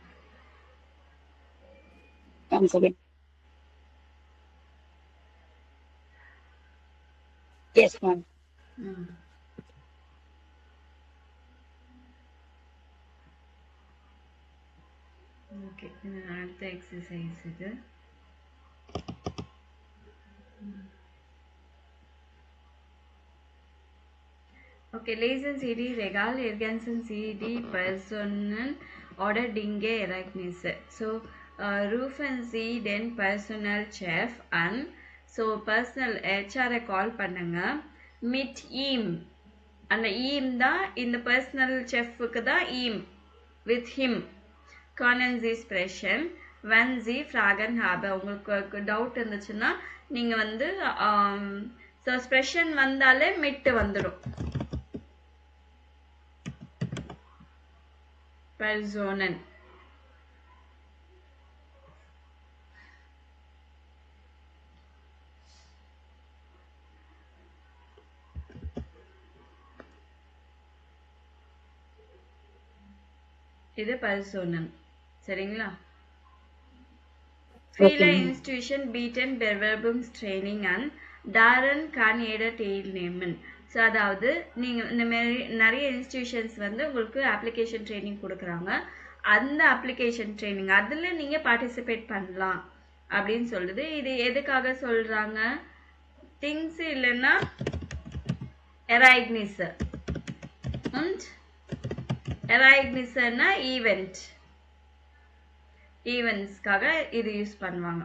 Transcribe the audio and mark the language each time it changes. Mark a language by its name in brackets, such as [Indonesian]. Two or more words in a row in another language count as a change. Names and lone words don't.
[English] Once again. Yes, ma'am. [Tamil] ஓகே, இது அடுத்த எக்ஸசைஸ் இது. [German] Okay, lesen Sie die Regal, ergänzen Sie die Personen oder Dinge Ereignisse. So, rufen Sie den Personal Chef an. [English] So, personal HR call பண்ணுங்க. [German] Mit ihm. [Tamil] அந்த ihm தான் இந்த [English] personal chefக்கு [Tamil] தான் ihm. [English] With him. [German] Können Sie sprechen, wenn Sie Fragen haben. [Tamil] உங்களுக்கு டவுட் இருந்துச்சுன்னா நீங்க வந்து [German] so sprechen [Tamil] வந்தாலே mit வந்துடும். [German] Personen. [Tamil] இது Personen. சரிங்களா? [German] Viele Institutionen bieten Bewerbungstraining an. Daran kann jeder teilnehmen. [Tamil] ஸோ அதாவது நீங்கள் இந்த மாதிரி நிறைய இன்ஸ்டிடியூஷன்ஸ் வந்து உங்களுக்கு [English] application training [Tamil] கொடுக்குறாங்க. அந்த [English] application training [Tamil] அதில் நீங்கள் பார்ட்டிசிபேட் பண்ணலாம் அப்படின்னு சொல்லுது. இது எதுக்காக சொல்கிறாங்க? திங்ஸ் இல்லைன்னா [German] Ereignis und Ereignis [Tamil] ஈவெண்ட்ஸ்க்காக இது யூஸ் பண்ணுவாங்க.